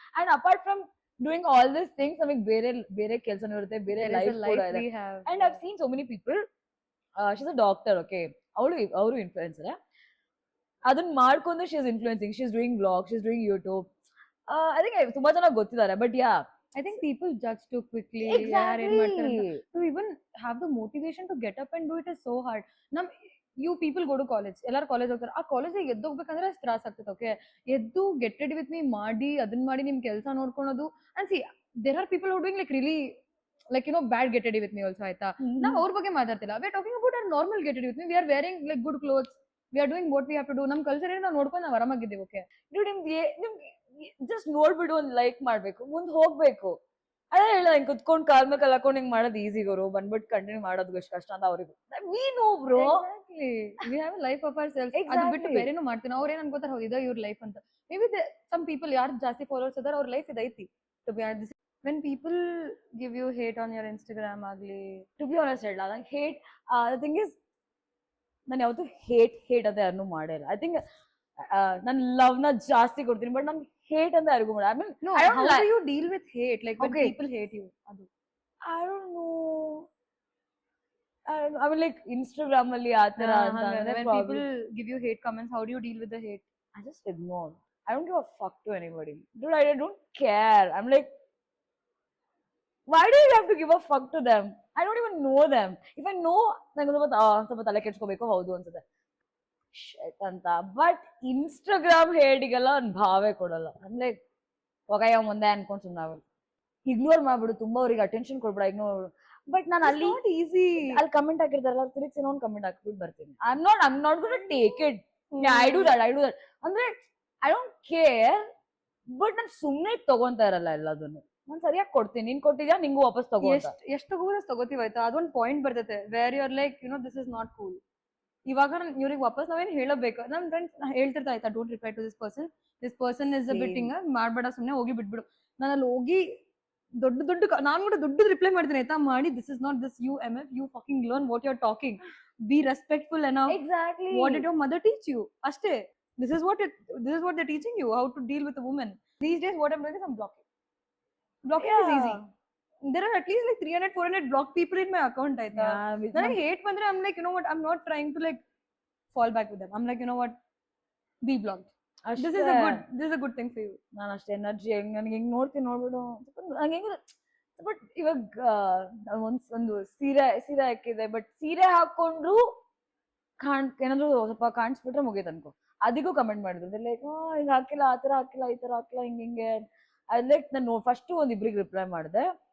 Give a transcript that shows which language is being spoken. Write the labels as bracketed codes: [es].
[kn] And apart from doing all this things, ನಮಗೆ ಬೇರೆ ಕೆಲಸನೂ ಇರುತ್ತೆ, ಬೇರೆ ಲೈಫ್ ಕೂಡ ಇದೆ. [en] and I've seen so many people, she's a doctor, okay, [kn] ಅವರು ಇನ್ಫ್ಲೂಯೆನ್ಸರ್, ಅದನ್ನ ಮಾಡ್ಕೊಂಡು [en] She is influencing, she is doing blog, she is doing YouTube. [kn] I think ತುಂಬಾ ಜನ ಗೊತ್ತಿದ್ದಾರೆ, but yeah, [en] I think people judge too quickly. Exactly. To even have the motivation to get up and do it is so hard. You people go to college, [kn] ಎಲ್ಲಾರು college ಹೋಗ್ತಾರೆ, ಆ ಕಾಲೇಜಿಗೆ ಎದ್ದು ಹೋಗ್ಬೇಕಂದ್ರೆ ಅಷ್ಟು ತ್ರಾಸ ಆಗ್ತದೆ. ಓಕೆ, ಎದ್ದು ಗೆಟ್ ರೆಡಿ ವಿತ್ ಮೀ ಮಾಡಿ, ಅದನ್ನ ಮಾಡಿ ನಿಮ್ ಕೆಲಸ ನೋಡ್ಕೊಳೋದು. [en] And see there are people who doing like really like you know bad get ready with me also, ಆಯ್ತಾ. [kn] ನಾವು ಅವ್ರ ಬಗ್ಗೆ ಮಾತಾಡ್ತಿಲ್ಲ, [en] We are talking about our normal get ready with me. We are wearing like good clothes, we are doing what we have to do. [kn] ನಮ್ culture ನಾವು ನೋಡ್ಕೊಂಡು ನಾವು ಆರಾಮಾಗಿದ್ದೀವಿ. Okay, ನಿಮ್ಗೆ ಜಸ್ಟ್ ನೋಡ್ಬಿಟ್ಟು ಒಂದು ಲೈಕ್ ಮಾಡ್ಬೇಕು, ಮುಂದೆ ಹೋಗ್ಬೇಕು. ಅದೇ ಹೇಳ, ಹಿಂಗ್ ಕುತ್ಕೊಂಡ್ ಕಾಲ್ ಮೇಲೆ ಕಾಲ್ ಹಾಕೊಂಡು ಹಿಂಗ್ ಮಾಡೋದು ಈಸಿ ಗುರು, ಬಂದ್ಬಿಟ್ಟು ಕಂಟಿನ್ಯೂ ಮಾಡೋದು ಎಷ್ಟು ಕಷ್ಟ ಅಂತ ಅವ್ರಿಗೆ we know bro. [en] We have a life of our self. [kn] ಅದು ಬಿಟ್ಟು ಬೇರೆನೂ ಮಾಡ್ತೀವಿ. ಅವ್ರ ಏನ್ ಅನ್ಕೋತಾರೆ, ಹೌದು ಇದ ಇವ್ರ ಲೈಫ್ ಅಂತ. ಮೇ ಬಿ ಸಮ್ ಪೀಪಲ್ ಯಾರು ಜಾಸ್ತಿ ಫಾಲೋವರ್ಸ್ ಅದಾರ ಅವ್ರ life ಇದೈತಿ. [en] to be honest, when people give you hate on your Instagram ಆಗಲಿ, to be honest [kn] ಹೇಳ, ನಂಗೆ ಹೇಟ್, ದ ಥಿಂಗ್ ಇಸ್ ನಾನು ಯಾವತ್ತೂ ಹೇಟ್ ಅಂತ ಯಾರನ್ನೂ ಮಾಡಿಲ್ಲ. ಐ ಥಿಂಕ್ ನಾನು ಲವ್ ನ ಜಾಸ್ತಿ ಕೊಡ್ತೀನಿ, ಬಟ್ ನನ್ ಹೇಟ್ ಅಂತ ಯಾರಿಗೂ ಮಾಡ. [en] I mean, no, how do you deal with hate, like when people hate you? I don't know. I mean, like Instagram ಅಲ್ಲಿ ಆ ತರ when people give you hate comments, how do you deal with the hate? I just ignore. I don't give a fuck to anybody, dude. I don't care. I'm like, why do you have to give a fuck to them? I don't even know them. [kn] If I know, ನಂಗೆ ಸ್ವಲ್ಪ ತಲೆ ಕೆಡ್ಸ್ಕೋಬೇಕು, ಹೌದು ಅನ್ಸುತ್ತೆ ಅಂತ. But Instagram ಹೇಟಿಗೆಲ್ಲ ಒಂದು ಭಾವೇ ಕೊಡಲ್ಲ. Like ಹೋಗಯ್ಯ ಮುಂದೆ ಅನ್ಕೊಂಡು ಸುಮ್ಮನೆ ಇಗ್ನೋರ್ ಮಾಡ್ಬಿಡು, ತುಂಬಾ ಅವ್ರಿಗೆ ಅಟೆನ್ಷನ್ ಕೊಡ್ಬಿಡ, ಇಗ್ನೋರ್ ಮಾಡ್ಬಿಡು. ಬಟ್ ನಾನು ಅಲ್ಲಿ [en] ಈಸಿ [kn] ಅಲ್ಲಿ ಕಮೆಂಟ್ ಹಾಕಿರ್ತಾರಲ್ಲ, ತಿರುಗಿಸಿ ಇನ್ನೊಂದು ಕಮೆಂಟ್ ಹಾಕ್ಬಿಟ್ಟು ಬರ್ತೀನಿ. [en] I am not gonna take it. [kn] I do that ಅಂದ್ರೆ ಐ ಡೋಂಟ್ ಕೇರ್, ಬಟ್ ನಾನು ಸುಮ್ಮನೆ ತಗೊಂತಾ ಇರಲ್ಲ ಎಲ್ಲದನ್ನು. ನಾನ್ ಸರಿಯಾಗಿ ಕೊಡ್ತೀನಿ, ನೀನ್ ಕೊಟ್ಟಿದ್ಯಾ ನಿಂಗೂ ವಾಪಸ್ ತಗೋ ಅಂತ. ಎಷ್ಟು ತಗೋದ್ರೆ ತಗೋತೀವಿ ಆಯ್ತಾ, ಅದೊಂದು ಪಾಯಿಂಟ್ ಬರ್ತೈತೆ [en] Where you are like this is not cool. [kn] ಇವಾಗ ಇವ್ರಿಗೆ ವಾಪಸ್ ನಾವೇನು ಹೇಳಬೇಕು, ನಮ್ ಫ್ರೆಂಡ್ಸ್ ಹೇಳ್ತಿರ್ತಾ ಆಯ್ತಾ, [en] don't reply to this person is a bit [kn] ಹಿಂಗ ಮಾಡ್ಬೇಡ, ಸುಮ್ನೆ ಹೋಗಿ ಬಿಟ್ಬಿಡು. ನಾನು ಅಲ್ಲಿ ಹೋಗಿ ದೊಡ್ಡ ನಾನು ಕೂಡ ದೊಡ್ಡದು ರಿಪ್ಲೈ ಮಾಡ್ತೀನಿ ಆಯ್ತಾ, [en] ಮಾಡಿ this is not this you M F you fucking learn what you are talking, be respectful enough, exactly what did your mother teach you, ಅಷ್ಟೇ. this is what they're teaching you, how to deal with a woman. These days what I'm doing is I'm blocking is easy. There are at least like 300-400 blocked people in my account ಆಯ್ತಾ. ನನಗೆ hate ಬಂದ್ರೆ I'm like, you know what, I'm not trying to like fall back with them. I'm like, you know what, be blocked. This is a good thing for you. [kn] ನಾನು ಅಷ್ಟೇ energy ನನಗೆ ಹೆಂಗ್ ನೋಡ್ಬಿಡು ನಂಗೆ ಹೆಂಗ. But ಇವಾಗ ಒಂದು ಸೀರೆ ಹಾಕಿದೆ, ಬಟ್ ಸೀರೆ ಹಾಕೊಂಡ್ರು ಏನಾದ್ರು ಸ್ವಲ್ಪ ಕಾಣಿಸ್ಬಿಟ್ರೆ ಮುಗೀತು ಅನ್ಕೋ, ಅದಕ್ಕೂ ಕಮೆಂಟ್ ಮಾಡಿದ್ರು ಲೈಕ್ ಹಿಂಗ್ ಹಾಕಿಲ್ಲ, ಆ ತರ ಹಾಕಿಲ್ಲ, ಈ ತರ ಹಾಕಿಲ್ಲ, ಹಿಂಗೆ ಅದ್ ಲೈಕ್ ನಾನು ಫಸ್ಟ್ ಒಂದ್ ಇಬ್ರಿಗೆ ರಿಪ್ಲೈ ಮಾಡಿದೆ.